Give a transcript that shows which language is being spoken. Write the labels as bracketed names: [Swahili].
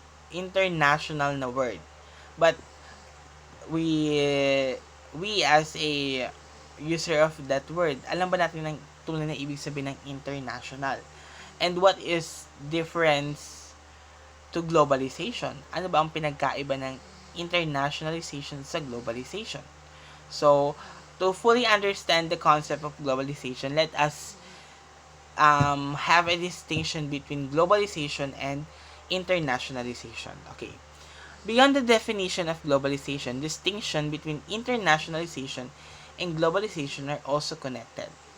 [English] international na word, but we as a user of that word, [Filipino] alam ba natin ng tunay na ibig sabihin ng [English] international, and what is difference to globalization? [Filipino] Ano ba ang pinagkaiba ng internationalization sa globalization? [English] So, to fully understand the concept of globalization, let us have a distinction between globalization and internationalization. Okay. Beyond the definition of globalization, distinction between internationalization and globalization are also connected.